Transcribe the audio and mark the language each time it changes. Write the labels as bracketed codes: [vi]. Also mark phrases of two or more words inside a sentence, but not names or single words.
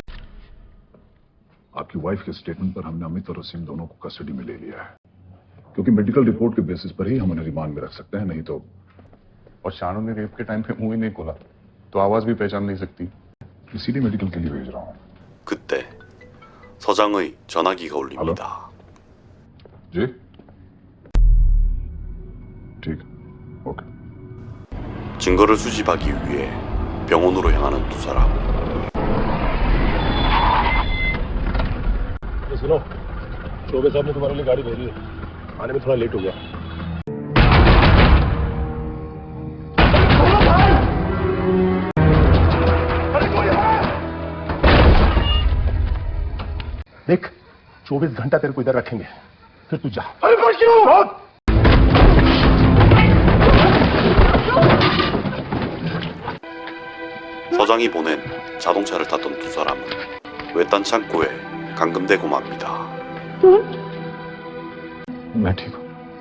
[hi] आपकी वाइफ के स्टेटमेंट पर हमने अमित और वसीम दोनों को कस्टडी में ले लिया है, क्योंकि [en] medical report [hi] के बेसिस पर ही हम उन्हें रिमांड में रख सकते हैं, नहीं तो। और शानू ने रेप के टाइम पे मुंह ही नहीं खोला तो आवाज भी पहचान नहीं सकती। इसीलिए मेडिकल के लिए भेज रहा हूँ। [ko] 그때 서장의 전화기가 울립니다. [hi] जी ठीक, ओके। [ko] 증거를 수집하기 위해 병원으로 향하는 두 사람. [hi] सुनो, चौबे साहब ने तुम्हारे लिए गाड़ी भेजी है, आने में थोड़ा लेट हो गया। देख, 24 घंटा तेरे को इधर रखेंगे, फिर तू जा। अरे [ko] 서장이 보낸 자동차를 탔던 두 사람은 외딴 창고에 감금되고 맙니다. [hi] मैं ठीक हूँ।